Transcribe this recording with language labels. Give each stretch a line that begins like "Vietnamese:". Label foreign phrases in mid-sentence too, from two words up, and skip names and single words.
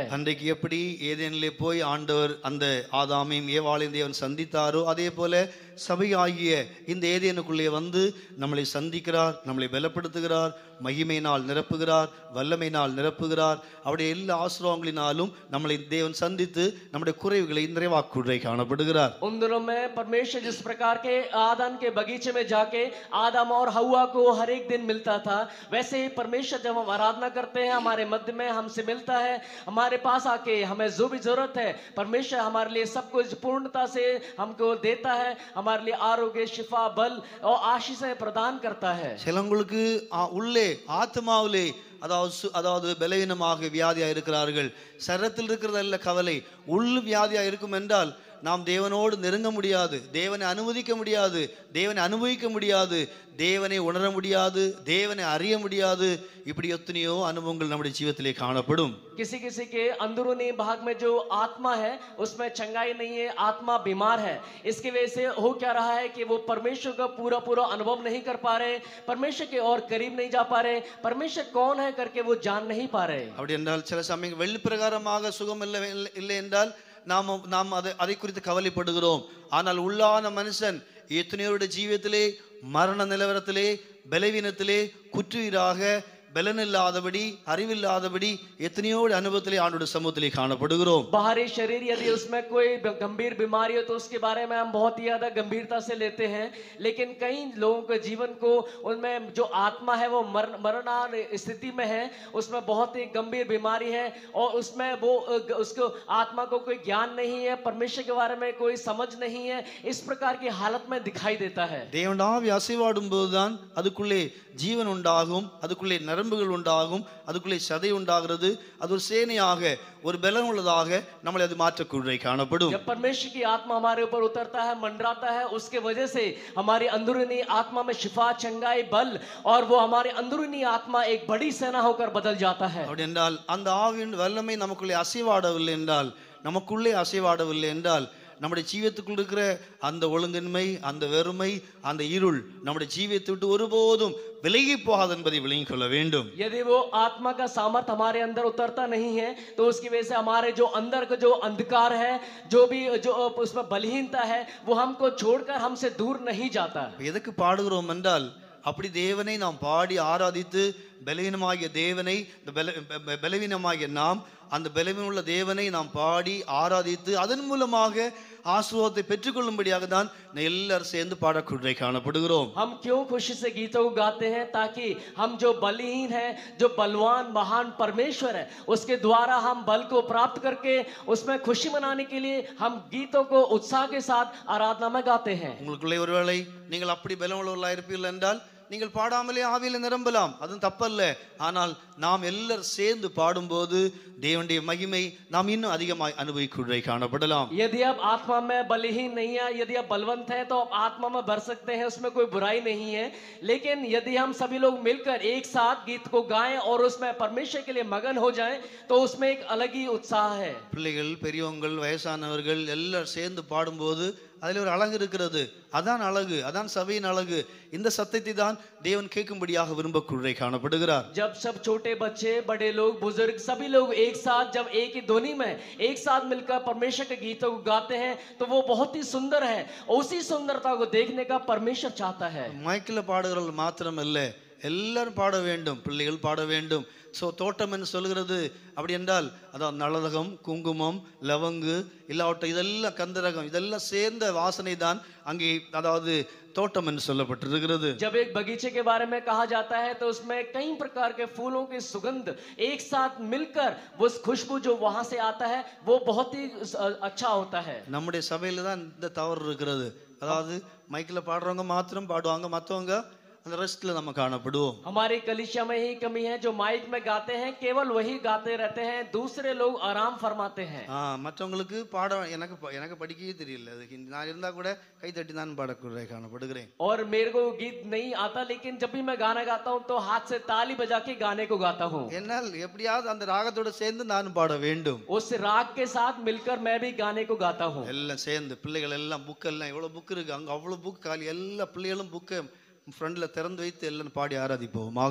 Tamil: அன்றைக்கு எப்படி ஏதேனிலே போய் ஆண்டவர் அந்த ஆதாமையும் ஏவாளையும் தேவன் சந்தித்தாரோ அதே போல சபையாகிய இந்த ஏதேனுக்குள்ளே வந்து நம்மளை சந்திக்கிறார், நம்மளை பலப்படுத்துகிறார், மகிமையினால் நிரப்புகிறார், வல்லமையினால் நிரப்புகிறார். அவருடைய எல்லா ஆசீர்வாதங்களினாலும் நம்மளை தேவன் சந்தித்து நம்முடைய குறைவுகளை நிறைவாக்குறை காணப்படுகிறார்.
Hindi: उन दिनों में परमेश्वर जिस प्रकार के आदम के बगीचे में जाके आदम और हव्वा को हर एक दिन मिलता था वैसे ही परमेश्वर जब हम आराधना करते हैं हमारे मध्य में हमसे मिलता है, हमारे पास आके हमें जो भी जरूरत है परमेश्वर हमारे लिए सब कुछ पूर्णता से हमको देता है, हमारे लिए आरोग्य शिफा बल और आशीषें प्रदान करता है।
Tamil: சிலங்களுக்கு உள்ளே ஆத்மாவிலே அதாவது பலவீனமாக வியாதியாக இருக்கிறார்கள். சரீரத்தில் இருக்கிறதல்ல கவலை, உள் வியாதியாக இருக்கும் என்றால் நாம் தேவனோடு நெருங்க முடியாது, தேவனை அனுமதிக்க முடியாது, தேவனை அனுபவிக்க முடியாது, தேவனை உணர முடியாது, தேவனை அறிய முடியாது. இப்படி எத்தனையோ அனுபவங்கள் நம்முடைய ஜீவிதத்திலே காணப்படும்.
Hindi: किसी किसी के अंदरूनी भाग में जो आत्मा है उसमें चंगाई नहीं है, आत्मा बीमार है। इसकी वजह से हो क्या रहा है कि वो परमेश्वर का पूरा पूरा अनुभव नहीं कर पा रहे, परमेश्वर के और करीब नहीं जा पा रहे, परमेश्वर कौन है करके वो जान नहीं पा रहे।
Tamil: அப்படி என்றால் சில சமயம் வெளி பிரகாரமாக சுகம் இல்லை என்றால் நாம் அதை குறித்து கவலைப்படுகிறோம். ஆனால் உள்ளான மனுஷன் எத்தனையோருடைய ஜீவியத்திலே மரண நிலவரத்திலே பலவீனத்திலே குற்றுயிராக பலனில்லாதபடி அறிவில்லாதபடி எத்தனையோ அனுபவத்திலே ஆண்டவருடைய சமூகத்திலே காணப்படுகிறோம்.
Hindi: बाहरी शरीर यदि उसमें कोई गंभीर बीमारी हो तो उसके बारे में हम बहुत ही ज्यादा गंभीरता से लेते हैं, लेकिन कई लोगों के जीवन को उनमें जो आत्मा है वो मरणान स्थिति में है, उसमें बहुत ही गंभीर बीमारी है और उसमें वो उसको आत्मा को कोई ज्ञान नहीं है, परमेश्वर के बारे में कोई समझ नहीं है, इस प्रकार की हालत में दिखाई देता है।
Tamil: தேவன் ஆவி அசைவாடும் போதுதான் அதுக்குள்ளே ஜீவன் உண்டாகும், அதுக்குள்ளே நரம்புகள் உண்டாகும், அதுக்குள்ளே சதை உண்டாகிறது, அது ஒரு சேனையாக ஒரு பலன் உள்ளதாக நம்மளை அது மாற்றக்கூடை காணப்படும்.
Hindi: जब परमेश्वर की आत्मा हमारे ऊपर उतरता है, मंडराता है, उसके वजह से हमारी अंदरूनी आत्मा में शिफा चंगाई बल और वो हमारी अंदरूनी आत्मा एक बड़ी सेना होकर बदल जाता है।
Tamil: அப்படி என்றால் அந்த ஆவியின் வல்லமை நமக்குள்ளே அசைவாடவில்லை என்றால், நமக்குள்ளே அசைவாடவில்லை என்றால் நம்முடைய ஜீவியத்துக்குள் இருக்கிற அந்த ஒழுங்கின்மை, அந்த வெறுமை, அந்த இருள் நம்முடைய ஜீவியத்தை விட்டு ஒருபோதும் விலகி போகாது என்பதை விளங்கிக் கொள்ள வேண்டும்.
Hindi: यदि वो आत्मा का सामर्थ हमारे अंदर उतरता नहीं है तो उसकी वजह से हमारे जो अंदर का जो अंधकार है, जो भी जो उसमें बलहीनता है, वो हमको छोड़कर हमसे दूर नहीं जाता।
Tamil: எதுக்கு பாடுகிறோம் என்றால், அப்படி தேவனை நாம் பாடி ஆராதித்து பலவீனமாகிய தேவனை, பலவீனமாகிய நாம் அந்த பலவீனமுள்ள தேவனை நாம் பாடி ஆராதித்து அதன் மூலமாக ஆசீர்வாதத்தை பெற்றுக்கொள்ளும்படியாக தான் எல்லாரும் சேர்ந்து பாடக்கூடை காணப்படுகிறோம்.
Hindi: हम क्यों खुशी से गीतों को गाते हैं? ताकि हम जो बलहीन है, जो बलवान महान परमेश्वर है, उसके द्वारा हम बल को प्राप्त करके उसमें खुशी मनाने के लिए हम गीतों को उत्साह के साथ आराधना में गाते हैं।
Tamil: உங்களுக்குள்ளே ஒருவேளை நீங்கள் அப்படி பலமுள்ளவர்களாக இருப்பீர்கள் என்றால் நீங்கள் பாடாமலே ஆவியில நிரம்பலாம், அதுவும் தப்பல்ல. ஆனால் நாம் எல்லாரும் சேர்ந்து பாடும்போது தேவனுடைய மகிமை நாம் இன்னும் அதிகமாக அனுபவிக்குள்ளே காணப்படலாம்.
Hindi: यदि आप आत्मा में बलहीन नहीं है, यदि आप बलवंत हैं तो आप आत्मा में भर सकते हैं, उसमें कोई बुराई नहीं है। लेकिन यदि हम सभी लोग मिलकर एक साथ गीत को गाएं और उसमें परमेश्वर के लिए मगन हो जाएं तो उसमें एक अलग ही उत्साह है।
Tamil: பிள்ளைகள், பெரியவங்கள், வயசானவர்கள் எல்லாரும் சேர்ந்து பாடும்போது அதில் ஒரு அழகு இருக்கிறது. அதான் அழகு, அதான் சபையின் அழகு. இந்த சத்தத்தை தான் தேவன் கேட்கும்படியாக விரும்பக்கூடே காணப்படுகிறார்.
Hindi: जब सब छोटे बच्चे, बड़े लोग, बुजुर्ग सभी लोग एक साथ जब एक ही ध्वनि में एक साथ मिलकर परमेश्वर के गीतों को गाते हैं तो वो बहुत ही सुंदर है. उसी सुंदरता को देखने का परमेश्वर चाहता है.
Tamil: மைக்கில் பாடுகிறவர்கள் மாத்திரமல்ல, எல்லாரும் பாட வேண்டும், பிள்ளைகள் பாட வேண்டும். ஸோ தோட்டம் என்று சொல்கிறது அப்படி என்றால் அதான் நளதகம், குங்குமம், லவங்கு, இல்லாவட்டம் இதெல்லாம் கந்தரகம் இதெல்லாம் சேர்ந்த வாசனை தான் அங்கே அதாவது தோட்டம் என்று சொல்லப்பட்டிருக்கிறது.
Hindi: जब एक बगीचे के बारे में कहा जाता है तो उसमें कई प्रकार के फूलों की सुगंध एक साथ मिलकर वो खुशबू जो वहां से आता है वो बहुत ही अच्छा होता है.
Tamil: நம்முடைய சபையில தான் இந்த தவறு இருக்கிறது. அதாவது மைக்கில் பாடுறவங்க மாத்திரம் பாடுவாங்க, மற்றவங்க அந்த ரெஸ்ட்ல நம்ம காணப்படுவோம்.
Hindi: हमारी कलीसिया में ही कमी है, जो माइक में गाते हैं केवल वही गाते रहते हैं, दूसरे लोग आराम फरमाते हैं.
Tamil: மற்றவங்களுக்கு பாட எனக்கு படிக்கவே தெரியல, அதுக்கு நான் இருந்தா கூட கை தட்டி நான் பாடக்கூட காணப்படுகிறேன்.
Hindi: और मेरे को गीत नहीं आता, लेकिन जब भी मैं गाना गाता हूँ तो हाथ से ताली बजा के गाने को गाता हूँ.
Tamil: என்னால் எப்படியாவது அந்த ராகத்தோட சேர்ந்து நான் பாட வேண்டும்.
Hindi: उस राग के साथ मिलकर मैं भी गाने को गाता हूँ.
Tamil: எல்லாம் சேர்ந்து பிள்ளைகள் எல்லாம் புக் எல்லாம் எவ்வளவு புக் இருக்கு அங்க, அவ்வளவு புக் காலி, எல்லா பிள்ளைகளும் புக்கை फ्रंट திறந்து வைத்து எல்லாம் பாடி ஆராதிப்போமாக.